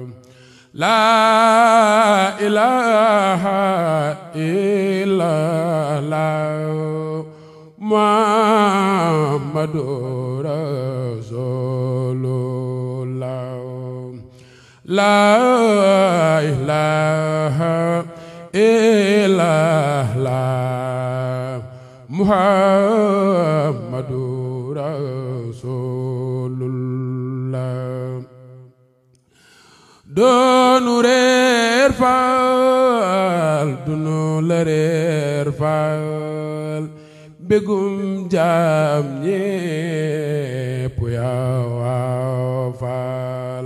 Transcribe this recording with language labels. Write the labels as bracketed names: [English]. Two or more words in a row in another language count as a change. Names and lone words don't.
[Arabic] لا إله إلا الله محمد رسول الله. لا إله إلا الله محمد رسول الله. [Wolof] doonu reer faal dunu la reer faal begum jaam ñépp yaa faal.